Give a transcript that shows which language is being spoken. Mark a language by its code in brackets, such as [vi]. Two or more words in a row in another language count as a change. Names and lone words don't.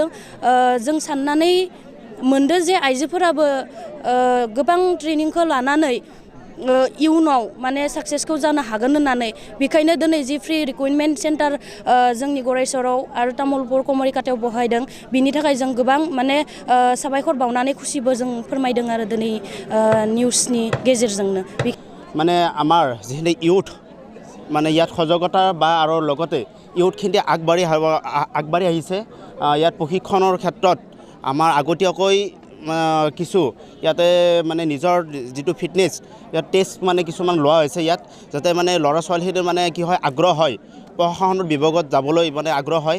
[brx] जों साननानै मोनदों जे आइजोफोराबो गोबां ट्रेनिंखौ लानानै इयुनाव माने साक्सेसखौ जानो हागोन होननानै। बेखायनो दिनै [en] the free recruitment centre [brx] जोंनि गरेसराव आरो तामुलपुर कमरिकाटायाव बहायदों, बिनि थाखाय जों गोबां माने साबायखर बावनानै खुसिबो जों फोरमायदों आरो दिनै निउजनि गेजेरजोंनो। [as] মানে আমাৰ যিখিনি ইউথ মানে ইয়াত সজাগতা বা আৰু লগতে ইউথখিনি আগবাঢ়ি আহিছে। ইয়াত প্ৰশিক্ষণৰ ক্ষেত্ৰত আমাৰ আগতীয়াকৈ কিছু ইয়াতে মানে নিজৰ যিটো ফিটনেছ ইয়াত টেষ্ট মানে কিছুমান লোৱা হৈছে ইয়াত, যাতে মানে ল'ৰা ছোৱালীখিনিৰ মানে কি হয় আগ্ৰহ হয়, প্ৰশাসনৰ বিভাগত যাবলৈ মানে আগ্ৰহ হয়।